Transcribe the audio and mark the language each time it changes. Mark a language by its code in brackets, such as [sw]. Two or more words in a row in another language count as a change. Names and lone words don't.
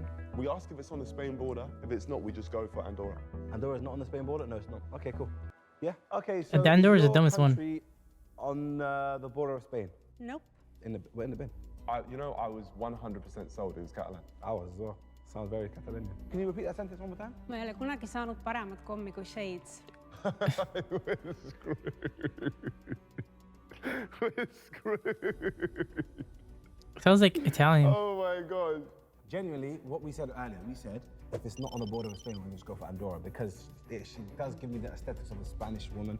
[en] We ask if it's on the Spain border. If it's not, we just go for Andorra. Andorra's not on the Spain border? No, it's not. Okay, cool. Yeah. Okay. So Andorra's the your dumbest one. country on the border of Spain. Nope. We're in the bin. I was 100% sold. It was Catalan. I was as well. Sounds very Catalonian. Can you repeat that sentence one more time? [et] Ma ei ole kunagi saanud paremat kommi kui shades. [en] We're screwed. Sounds like Italian. Oh my god. genuinely, what we said earlier, we said if it's not on the border of Spain, we're going to just go for Andorra because she does give me the aesthetics of a Spanish woman.